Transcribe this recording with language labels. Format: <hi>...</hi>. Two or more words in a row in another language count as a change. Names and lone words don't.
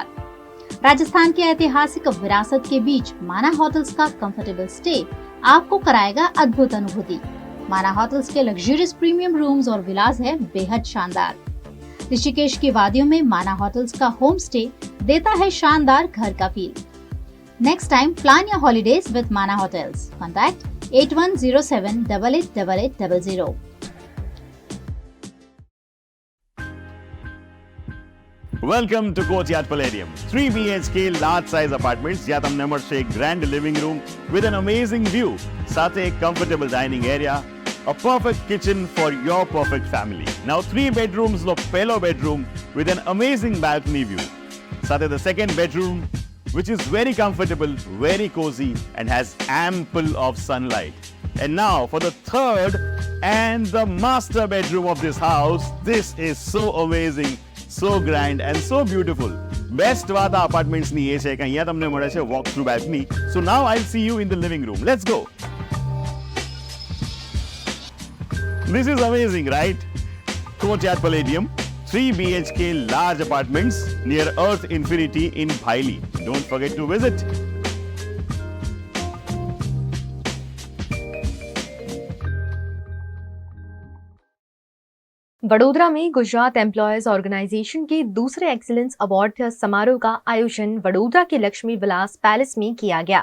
<hi>राजस्थान की ऐतिहासिक विरासत के बीच माना होटल्स का</hi> <en>comfortable stay</en> <hi>आपको कराएगा अद्भुत अनुभूति। माना होटल्स के</hi> <en>luxurious premium rooms</en> <hi>और विलास है बेहद शानदार। ऋषिकेश की वादियों में माना होटल्स का</hi> <en>home stay</en> <hi>देता है शानदार घर का फील।</hi> <en>Next time, plan your holidays with Mana Hotels. Contact 8107888800. Welcome to Courtyard Palladium. 3 BHK large size apartments</en> <gu>જ્યાં તમને મળશે એક</gu> <en>grand living room with an amazing view,</en> <gu>સાથે એક</gu> <en>comfortable dining area, a perfect kitchen for your perfect family. Now 3 bedrooms</en> <gu>નો પહેલો</gu> <en>bedroom with an amazing balcony view. સાથે the second bedroom which is very comfortable, very cozy and has ample of sunlight. And now for the third and the master bedroom of this house. This is so amazing, so grand and so beautiful.</en> <gu>Best વાત આ અપાર્ટમેન્ટ્સની એ છે કે અહીંયા તમને મળે છે</gu> <en>walk through balcony. So now I'll see you in the living room. Let's go. This is amazing, right? Courtyard Palladium, 3 BHK large apartments near Earth Infinity in Bhaili. Don't forget to visit.</en> <hi>वडोदरा में गुजरात एम्प्लॉयज ऑर्गेनाइजेशन के दूसरे</hi> <en>excellence award</en> <hi>समारोह का आयोजन वडोदरा के लक्ष्मी विलास पैलेस में किया गया।</hi>